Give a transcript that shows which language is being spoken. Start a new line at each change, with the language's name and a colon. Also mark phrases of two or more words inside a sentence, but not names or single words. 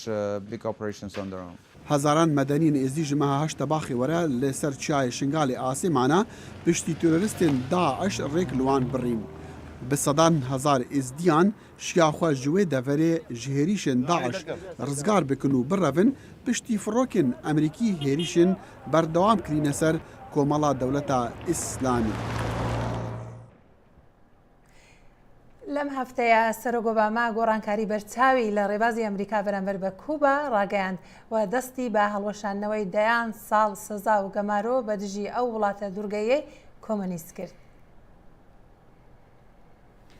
Kurdish: Hezaran medeniyên êzî ji meha heşt baxê were li ser çiyayê Şingalê asê mane piştî teroristên Daesh rêk li wan birîn. Bi sedan hezar êzdiyan şiya xwe ji wê deverê ji hêrîşên Daesh rizgar bikin û birevin piştî firokên Emerîkî hêrîşên berdewam kirîne ser komala dewleta İslamî.
Central Kurdish: لەم هەفتەیە سەرۆک ئۆباما گۆڕانکاری بەرچاوی لە ڕێبازی ئەمریکا بەرامبەر بە کوبا ڕاگەیاند و دەستی بە هەڵوەشاندنەوەی دەیان ساڵ سزا و گەمارۆ بە دژی ئەو وڵاتە دوورگەیەی کۆمۆنیست کرد.